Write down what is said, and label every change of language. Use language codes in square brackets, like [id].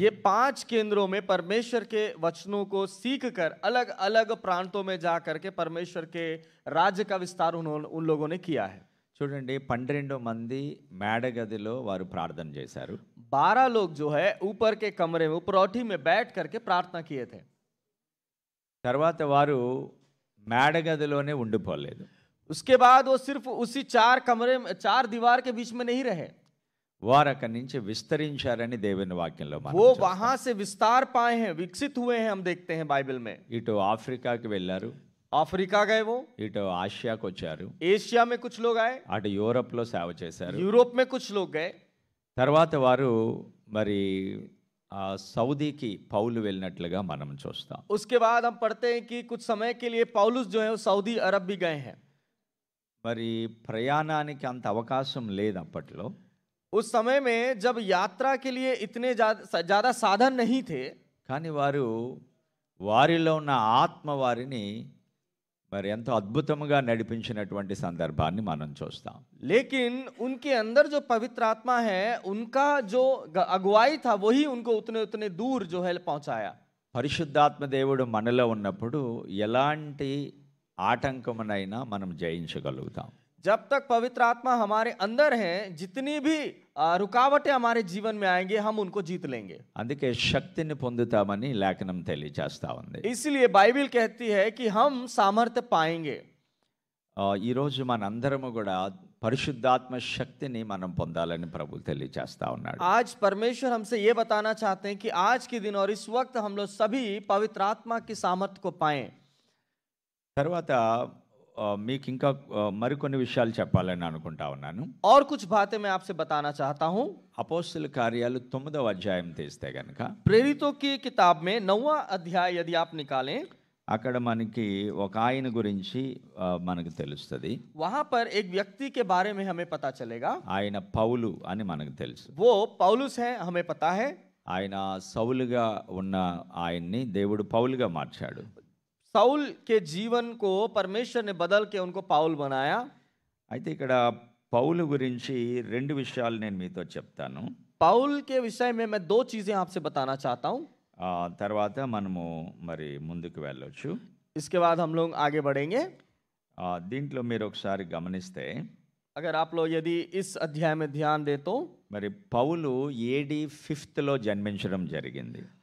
[hi] ये 5 केंद्रों में परमेश्वर के वचनों को सीख कर अलग अलग प्रांतों में जा करके परमेश्वर के राज्य का विस्तार उन लोगों ने किया है। [te] చూడండి, 12 మంది మేడగదిలో వారు ప్రార్థన చేశారు. [hi] 12 लोग जो है ऊपर के कमरे में उपरौठी में बैठ करके प्रार्थना किए थे। [te] తర్వాత వారు మేడగదిలోనే ఉండిపోలేదు. [hi] उसके बाद वो सिर्फ उसी 4 कमरे में 4 दीवार के बीच में नहीं रहे, [te] వారు అక్కడి నుంచి విస్తరించారని దేవుని వాక్యంలో మనం [hi] वो [te] చూస్తాం. [hi] वहां से विस्तार पाए हैं, विकसित हुए हैं, हम देखते हैं बाइबल में। [te] ఇటు ఆఫ్రికాకి వెళ్ళారు, [hi] अफ्रीका गए, वो [te] ఇటు ఆసియాకు వచ్చారు, [hi] एशिया में कुछ लोग आए, [te] అటు యూరోప్లో సేవ చేశారు. [hi] यूरोप में कुछ लोग गए। [te] తర్వాత వారు మరి సౌదీకి పౌలు వెళ్ళినట్లుగా మనం చూస్తాం. [hi] उसके बाद हम पढ़ते हैं कि कुछ समय के लिए पौलुस जो है वो सऊदी अरब भी गए हैं। [te] మరి ప్రయాణానికి అంత అవకాశం లేదు అప్పట్లో. [hi] उस समय में जब यात्रा के लिए इतने ज्यादा साधन नहीं थे, [te] కానీ వారు వారిలో ఉన్న ఆత్మ వారిని మరి ఎంతో అద్భుతంగా నడిపించినటువంటి సందర్భాన్ని మనం చూస్తాం. [hi] लेकिन उनके अंदर जो पवित्र आत्मा है, उनका जो अगुवाई था, वही उनको उतने उतने दूर जो है पहुंचाया. [te] పరిశుద్ధాత్మ దేవుడు మనలో ఉన్నప్పుడు ఎలాంటి ఆటంకమునైనా మనం జయించగలుగుతాం. [hi] जब तक पवित्र आत्मा हमारे अंदर है, जितनी भी रुकावटें हमारे जीवन में आएंगे, हम उनको जीत लेंगे. [te] అందుకే శక్తిని పొందుతామని లేఖనం తెలియజేస్తా ఉంది. [hi] इसलिए बाइबल कहती है कि हम सामर्थ्य पाएंगे. [te] ఈరోజు మనందరము కూడా పరిశుద్ధాత్మ శక్తిని మనం పొందాలని ప్రభు తెలియజేస్తా ఉన్నాడు. [hi] आज परमेश्वर हमसे ये बताना चाहते हैं कि आज के दिन और इस वक्त हम लोग सभी पवित्र आत्मा की सामर्थ्य को पाएं. [te] తర్వాత మీకు ఇంకా మరికొన్ని విషయాలు చెప్పాలని అనుకుంటా ఉన్నాను. [hi] और कुछ बातें मैं आपसे बताना चाहता हूं. [te] అపోస్తల కార్యాలు 9వ అధ్యాయం తీస్తే గనుక [hi] प्रेरितों की किताब में 9वां अध्याय यदि आप निकालें, [te] అక్కడ మనకి ఒక ఆయన గురించి మనకు తెలుస్తుంది. [hi] वहां पर एक व्यक्ति के बारे में हमें पता चलेगा. [te] ఆయన పౌలు అని మనకు తెలుసు. [hi] वो पौलुस है, हमें पता है. [te] ఆయన సౌలుగా ఉన్న ఆయన్ని దేవుడు పౌలుగా మార్చాడు. [hi] साउल के जीवन को परमेश्वर ने बदल के उनको पाउल बनाया. [te] అయితే ఇక్కడ పౌలు గురించి రెండు విషయాలు నేను మీతో చెప్తాను. [hi] पाउल के विषय में मैं दो चीजें आपसे बताना चाहता हूं. [te] తర్వాత మనము మరి ముందుకు వెళ్ళొచ్చు. [hi] इसके बाद हम लोग आगे बढ़ेंगे. [te] దీంట్లో మీరు ఒకసారి గమనిస్తే, [hi] अगर आप लोग यदि इस अध्याय में ध्यान दे तो [te] మరి పౌలు AD 5th జన్మించడం జరిగింది.